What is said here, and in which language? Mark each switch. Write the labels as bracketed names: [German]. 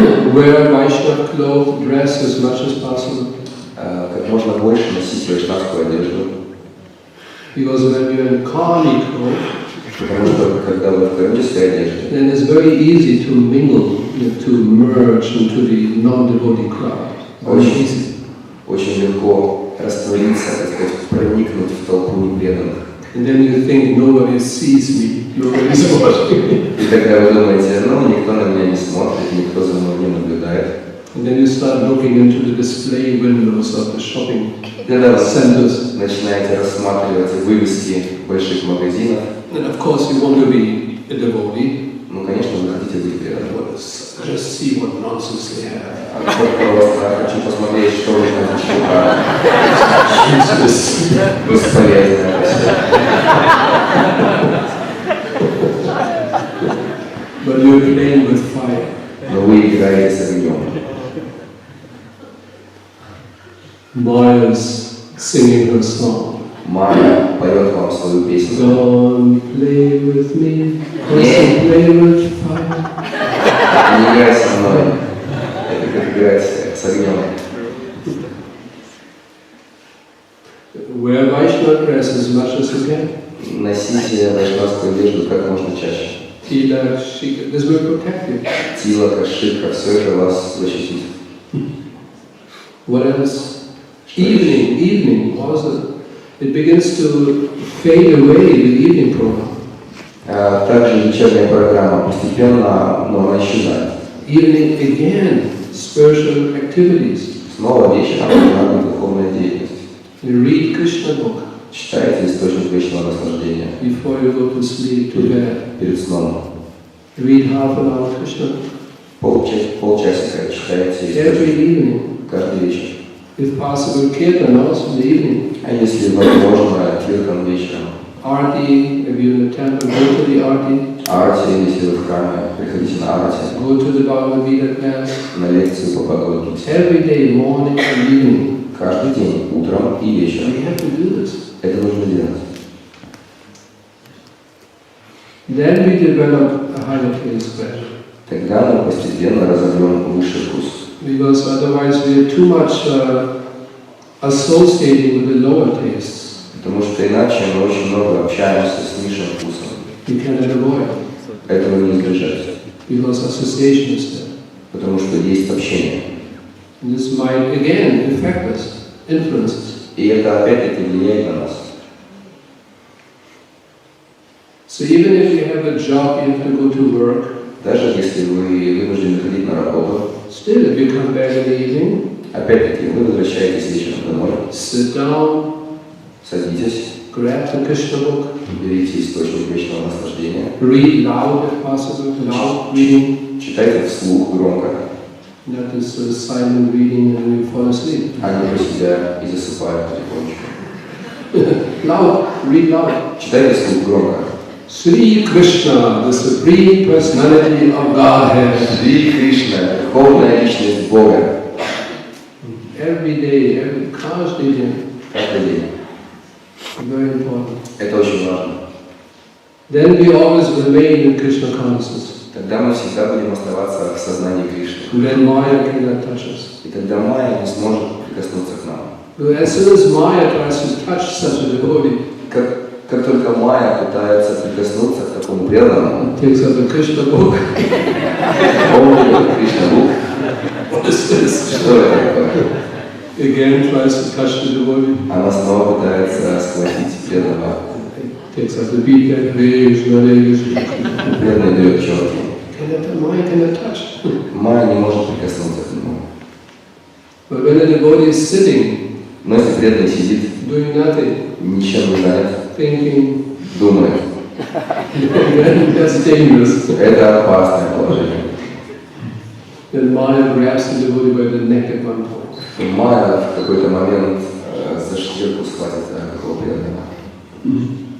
[English] Wear Vaishnava clothes, dress as much as possible. [Russian] Как можно больше носить вайшнавскую одежду. [English] Because when you're in Kali clothes, [Russian] потому что когда вы в кармической одежде, [English] then it's very easy to mingle, to merge into the non-devotee crowd. Very easy. [Russian] Очень легко раствориться, так сказать, проникнуть в толпу непреданных. [English] And then you think nobody sees me, nobody's watching me. [Russian] И тогда вы думаете, никто на меня не смотрит, никто за мной не наблюдает. [English] And then you start looking into the display windows of the shopping centers. [Russian] Начинаете рассматривать вывески больших магазинов. [English] And of course you want to be a devotee. [Russian] Конечно, вы хотите быть преданным. [English] Just see what nonsense they have. [Russian] Просто хочу посмотреть, что вы хотите. Бесполезно. [English] But you're playing with fire. [Russian] Но вы играете с огнем. [English] Maya's singing her song. [Russian] Майя поет вам свою песню. [English] Don't play with me, don't play with fire. [Russian] Не играй со мной. Это как играть с огнем. [English] Wear Vaishnava dress as much as you can. [Russian] Носите вайшнавскую одежду как можно чаще. [English] Tila, shika, this will protect you. [Russian] Тила, кашика, все это вас защитит. [English] What else? Evening also. It begins to fade away, the evening program. [Russian] Также вечерняя программа постепенно, но она исчезает. [English] Evening again, spiritual activities. [Russian] Снова вечером программа духовная деятельность. [English] You read Krishna book. [Russian] Читайте источник вечного наслаждения. [English] Before you go to sleep, to bed. [Russian] Перед сном. [English] Read half an hour Krishna. [Russian] Полчасика читайте [English] Every evening. [Russian] каждый вечер. [English] If possible, kirtan also in the evening. [Russian] А если возможно, киртан вечером. [English] Arti, if you're in the temple, go to the arti. [Russian] Арти, если вы в храме, приходите на арти. [English] Go to the Bhagavad Gita class. [Russian] На лекцию по Бхагавад-гите. [English] Every day, morning and evening. [Russian] Каждый день, утром и вечером. [English] We have to do this. [Russian] Это нужно делать. [English] Then we develop a higher taste pleasure. [Russian] Тогда мы постепенно разовьем высший вкус. [English] Because otherwise we are too much associating with the lower tastes. [Russian] Потому что иначе мы очень много общаемся с низшим вкусом. [English] You cannot avoid. [Russian] Этого не избежать. [English] Because association is there. [Russian] Потому что есть общение. [English] And this might again affect us, influence us. [Russian] И это опять-таки влияет на нас. [English] So even if you have a job, you have to go to work. [Russian] Даже если вы вынуждены ходить на работу, [English] still if you come back in the evening, [Russian] опять-таки вы возвращаетесь вечером домой, [English] sit down, [Russian] садитесь, [English] grab the Krishna book, [Russian] берите источник вечного наслаждения, [English] read loud if possible, loud reading, [Russian] читайте вслух громко, [English] not this silent reading and you fall asleep. [Russian] а не про себя и засыпают потихонечку. [English] Loud, read loud. [Russian] Читайте вслух громко. [English] Shri Krishna, the Supreme Personality of Godhead. [Russian] Шри Кришна, Верховная Личность Бога. [English] Every day, [Russian] каждый день. Каждый день. [English] Very important. [Russian] Это очень важно. [English] Then we always remain in Krishna consciousness. [Russian] Тогда мы всегда будем оставаться в сознании Кришны. [English] Then Maya cannot touch us. [Russian] И тогда Майя не сможет прикоснуться к нам. [English] As soon as Maya tries to touch such a devotee, [Russian] Как только Майя пытается прикоснуться к такому преданному, [English] takes up the Krishna book. [Russian] он берет Кришна Бук. [English] What is this? [Russian] Что это такое? [English] Again tries to touch the devotee. [Russian] Она снова пытается схватить преданного. [English] Takes up the beat that Krishna, Krishna. [Russian] Преданный дает четки. [English] Maya cannot touch. [Russian] Майя не может прикоснуться к нему. [English] But when a devotee is sitting, [Russian] Но если преданный сидит, [English] doing nothing, [Russian] ничем не занят, [English] thinking, [Russian] думает, [English] then that's dangerous. [Russian] это опасное положение. [English] Then Maya grabs the devotee by the neck at one point. [Russian] И Майя в какой-то момент за шкирку схватит такого преданного.